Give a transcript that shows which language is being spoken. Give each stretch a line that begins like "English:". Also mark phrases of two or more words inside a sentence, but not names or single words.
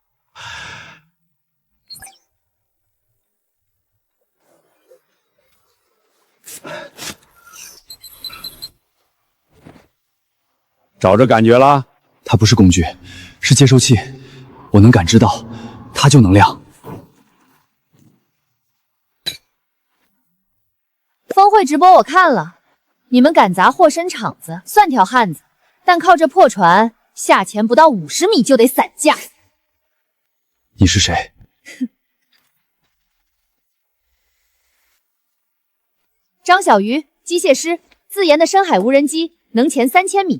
Chinese: 找着感覺了？它不是工具，是接收器，我能感知到，它就能亮。峰會直播我看了，你們敢砸霍深場子，算條漢子，但靠這破船，下潛不到50米就得散架。你是誰？張小魚，機械師，自研的深海無人機，能潛3000米。